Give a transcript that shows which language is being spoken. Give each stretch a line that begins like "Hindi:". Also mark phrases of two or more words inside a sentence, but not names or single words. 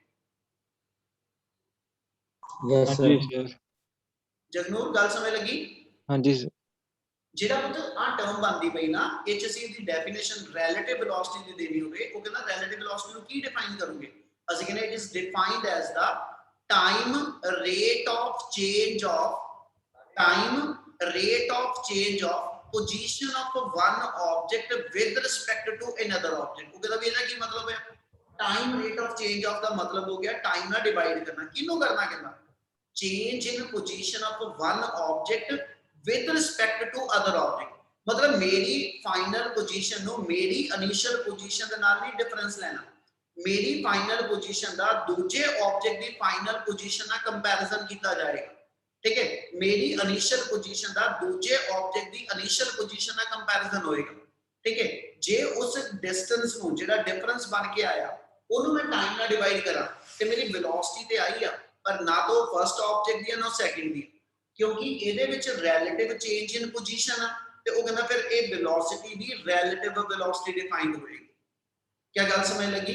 English: yes
Hindi: हाँ
English: sir
Hindi: जी सर
Punjabi: ਜਗਨੂਰ ਗੱਲ ਸਮਝ ਲੱਗੀ
Hindi: हाँ जी सर
Punjabi: ਜਿਹੜਾ ਪੁੱਤ ਆ ਟਰਮ ਬਣਦੀ ਪਈ ਨਾ ਇਹ ਚ ਅਸੀਂ ਦੀ ਡੈਫੀਨੇਸ਼ਨ
English: relative velocity
Punjabi: ਦੀ ਦੇਣੀ ਹੋਵੇ ਉਹ ਕਹਿੰਦਾ
English: relative velocity
Punjabi: ਨੂੰ ਕੀ ਡਿਫਾਈਨ ਕਰੋਗੇ ਅਸੀਂ ਕਹਿੰਦੇ
English: it is defined as the time rate of change of position of one object with respect to another object
Punjabi: ਉਹ ਕਹਿੰਦਾ ਵੀ ਇਹਦਾ ਕੀ ਮਤਲਬ ਹੈ
English: time rate of change of
Punjabi: ਦਾ ਮਤਲਬ ਹੋ ਗਿਆ time ਨਾਲ ਡਿਵਾਈਡ ਕਰਨਾ ਕਿਹਨੂੰ ਕਰਨਾ ਕਹਿੰਦਾ
English: change in position of one object with respect to other object
Punjabi: ਮਤਲਬ ਮੇਰੀ
English: final position
Punjabi: ਨੂੰ ਮੇਰੀ
English: initial position
Punjabi: ਦੇ ਨਾਲ ਨਹੀਂ ਡਿਫਰੈਂਸ ਲੈਣਾ ਮੇਰੀ
English: final position
Punjabi: ਦਾ ਦੂਜੇ ਆਬਜੈਕਟ ਦੀ
English: final position
Punjabi: ਨਾਲ ਕੰਪੈਰੀਜ਼ਨ ਕੀਤਾ ਜਾਏਗਾ ਠੀਕ ਹੈ ਮੇਰੀ
English: initial position
Punjabi: ਦਾ ਦੂਜੇ ਆਬਜੈਕਟ ਦੀ
English: initial position
Punjabi: ਨਾਲ ਕੰਪੈਰੀਜ਼ਨ ਹੋਏਗਾ ਠੀਕ ਹੈ ਜੇ ਉਸ ਡਿਸਟੈਂਸ ਨੂੰ ਜਿਹੜਾ ਡਿਫਰੈਂਸ ਬਣ ਕੇ ਆਇਆ ਉਹਨੂੰ ਮੈਂ ਟਾਈਮ ਨਾਲ ਡਿਵਾਈਡ ਕਰਾਂ ਤੇ ਮੇਰੀ ਵੈਲੋਸਿਟੀ ਤੇ ਆਈ ਆ ਪਰ ਨਾ ਤਾਂ
English: first object
Punjabi: ਦੀ ਨਾ ਸੈਕੰਡ ਦੀ ਕਿਉਂਕਿ ਇਹਦੇ ਵਿੱਚ
English: relative change in position
Punjabi: ਆ ਤੇ ਉਹ ਕਹਿੰਦਾ ਫਿਰ ਇਹ ਵੈਲੋਸਿਟੀ ਦੀ
English: relative velocity
Punjabi: ਡਿਫਾਈਨ ਹੋਏਗੀ ਕੀ ਗੱਲ ਸਮਝ ਲੱਗੀ